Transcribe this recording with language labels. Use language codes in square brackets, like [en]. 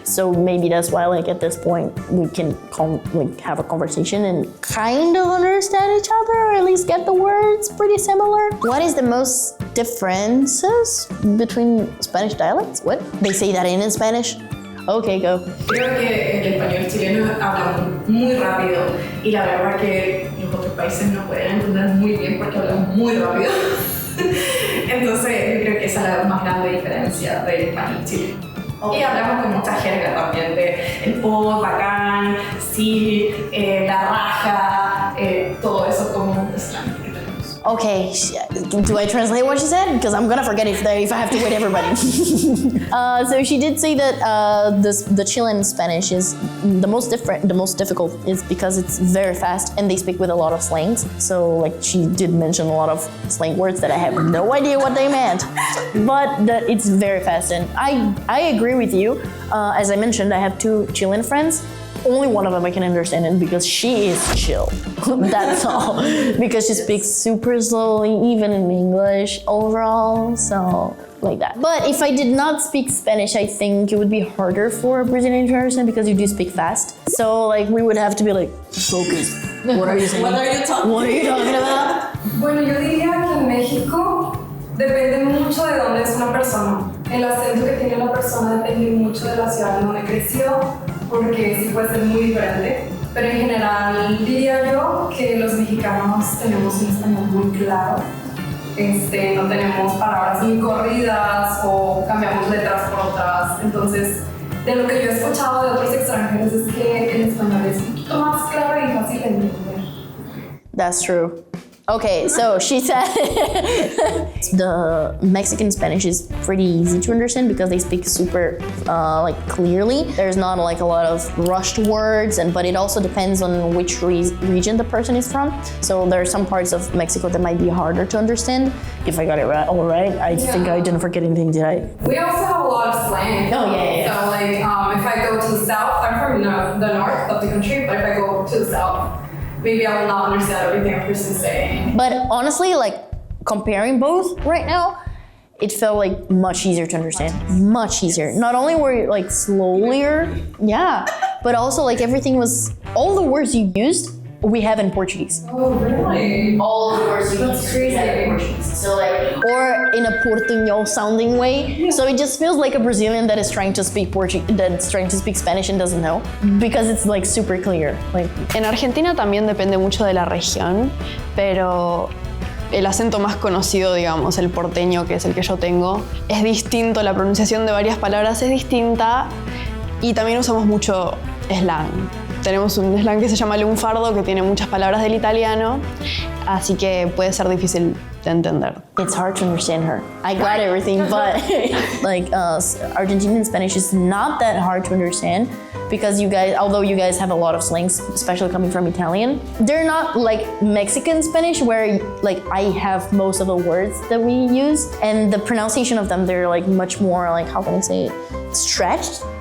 [en] So maybe that's why, like at this point, we can have a conversation and kind of understand each other, or at least get the words pretty similar. What is the most differences between Spanish dialects? What? They say that in Spanish? Okay, go. [es] Creo que el español chileno habla muy rápido y la verdad que los otros países no pueden entender muy bien porque hablan muy rápido. Entonces yo creo que esa es la más grande diferencia del español chileno. Y hablamos con mucha jerga también de el pod, bacán, sí, la raja, todo eso como slang que tenemos. [en] Okay, do I translate what she said? Because I'm gonna forget if I have to wait everybody. So she did say that the Chilean Spanish is the most difficult is because it's very fast and they speak with a lot of slangs. So like she did mention a lot of slang words that I have no idea what they meant, but that it's very fast. And I agree with you. As I mentioned, I have two Chilean friends. Only one of them I can understand it because she is chill. That's all. Because she speaks super slowly, even in English overall. So, like that. But if I did not speak Spanish, I think it would be harder for a Brazilian to understand because you do speak fast. So, like, we would have to be like, focus. What are you saying? What are you talking about? [es] Bueno, yo diría que en México depende mucho de dónde es una persona. El acento que tiene la persona depende mucho de la ciudad en donde creció, porque sí puede ser muy diferente. Pero en general diría yo que los mexicanos tenemos un español muy claro. No tenemos palabras muy corridas o cambiamos letras por otras. Entonces, de lo que yo he escuchado de otros extranjeros es que el español es un poquito más claro y fácil de entender. [en] That's true. Okay, so she said the Mexican Spanish is pretty easy to understand because they speak super like clearly. There's not like a lot of rushed words, but it also depends on which region the person is from. So there are some parts of Mexico that might be harder to understand. If I got it right, all right. I think I didn't forget anything, did I? We also have a lot of slang. Oh, yeah. So like if I go to the south, I'm from the north of the country, but if I go to the south, maybe I will not understand everything a person's saying. But honestly, like comparing both right now, it felt like much easier to understand. Much easier. Not only were you like slower, yeah, but also like everything was, all the words you used, we have in Portuguese. Oh, really? All of the words you That's crazy. have in Portuguese. So like, or in a Portuñol sounding way. So it just feels like a Brazilian that is trying to speak that's trying to speak Spanish and doesn't know, because it's like super clear. Like, [es] En Argentina también depende mucho de la región, pero el acento más conocido, digamos, el porteño, que es el que yo tengo, es distinto, la pronunciación de varias palabras es distinta y también usamos mucho slang. Tenemos un slang que se llama lunfardo, que tiene muchas palabras del italiano, así que puede ser difícil de entender. [en] it's hard to understand her. I got everything, but like Argentinian Spanish is not that hard to understand because you guys, although you guys have a lot of slangs, especially coming from Italian, they're not like Mexican Spanish where like I have most of the words that we use, and the pronunciation of them, they're like much more like, how can I say it, stretched.